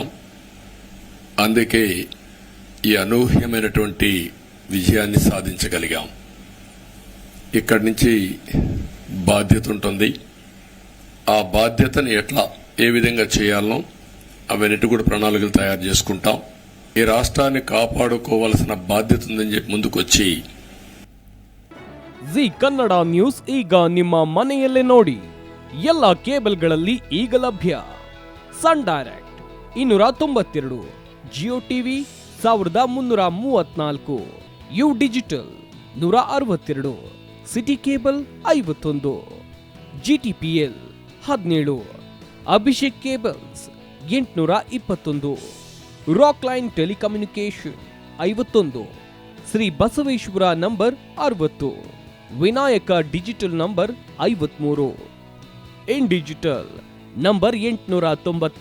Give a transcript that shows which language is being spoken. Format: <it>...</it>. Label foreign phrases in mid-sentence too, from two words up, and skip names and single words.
<te>అందుకే ఈ అనూహ్యమైనటువంటి విజయాన్ని సాధించగలిగాం. ఇక్కడి నుంచి బాధ్యత ఉంటుంది. ఆ బాధ్యతని ఏ విధంగా చేయాలనో అవన్నిటి కూడా ప్రణాళికలు తయారు చేసుకుంటాం. ఈ రాష్ట్రాన్ని కాపాడుకోవాల్సిన బాధ్యత ఉందని చెప్పి ముందుకొచ్చి</te> <kn>ಜಿ ಕನ್ನಡ ನ್ಯೂಸ್ ಈಗ ನಿಮ್ಮ ಮನೆಯಲ್ಲೇ ನೋಡಿ. ಎಲ್ಲ ಕೇಬಲ್ಗಳಲ್ಲಿ ಈಗ ಲಭ್ಯ. ಸನ್ ಡೈರೆಕ್ಟ್ 292, ಜಿಯೋ ಟಿವಿ 1334, ಯು ಡಿಜಿಟಲ್ 162, ಸಿಟಿ ಕೇಬಲ್ 51, GTPL 17, ಅಭಿಷೇಕ್ ಕೇಬಲ್ಸ್ 821, ರಾಕ್ ಲೈನ್ ಟೆಲಿಕಮ್ಯುನಿಕೇಶನ್ 51, ಶ್ರೀ ಬಸವೇಶ್ವರ ನಂಬರ್ 60, ವಿನಾಯಕ ಡಿಜಿಟಲ್ ನಂಬರ್ 53, ಇನ್ ಡಿಜಿಟಲ್ ನಂಬರ್ 896ರಲ್ಲಿ.</kn>